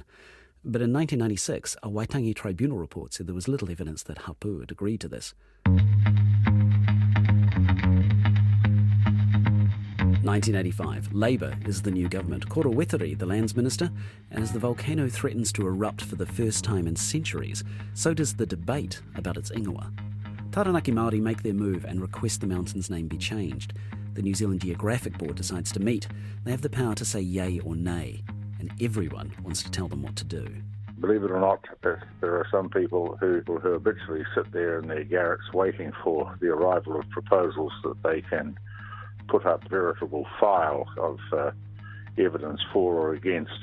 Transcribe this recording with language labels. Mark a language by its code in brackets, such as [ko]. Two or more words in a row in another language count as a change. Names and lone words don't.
[en] But in 1996, a Waitangi Tribunal report said there was little evidence that Hapu had agreed to this. 1985, Labour is the new government. Koro Weteri, the Lands Minister, and as the volcano threatens to erupt for the first time in centuries, so does the debate about its ingoa. Taranaki Māori make their move and request the mountain's name be changed. The New Zealand Geographic Board decides to meet. They have the power to say yay or nay, and everyone wants to tell them what to do. Believe it or not, there are some people who habitually sit there in their garrets waiting for the arrival of proposals that they can put up veritable file of evidence for or against.